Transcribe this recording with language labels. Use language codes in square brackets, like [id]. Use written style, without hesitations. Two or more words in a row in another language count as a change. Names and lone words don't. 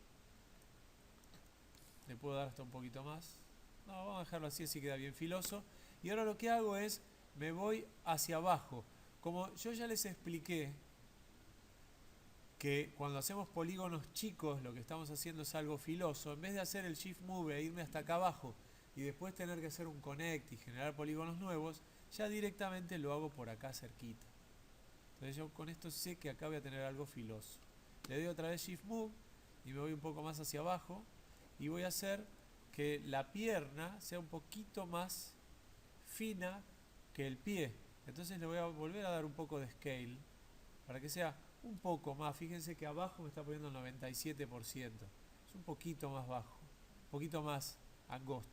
[es] Le puedo dar hasta un poquito más. No, vamos a dejarlo así, así queda bien filoso. Y ahora lo que hago es, me voy hacia abajo. Como yo ya les expliqué que cuando hacemos polígonos chicos lo que estamos haciendo es algo filoso, en vez de hacer el [en] shift move [es] e irme hasta acá abajo y después tener que hacer un connect y generar polígonos nuevos, ya directamente lo hago por acá cerquita. Entonces yo con esto sé que acá voy a tener algo filoso. Le doy otra vez [en] shift move [es] y me voy un poco más hacia abajo y voy a hacer que la pierna sea un poquito más fina que el pie. Entonces le voy a volver a dar un poco de scale para que sea un poco más. Fíjense que abajo me está poniendo el 97%. Es un poquito más bajo, un poquito más angosto.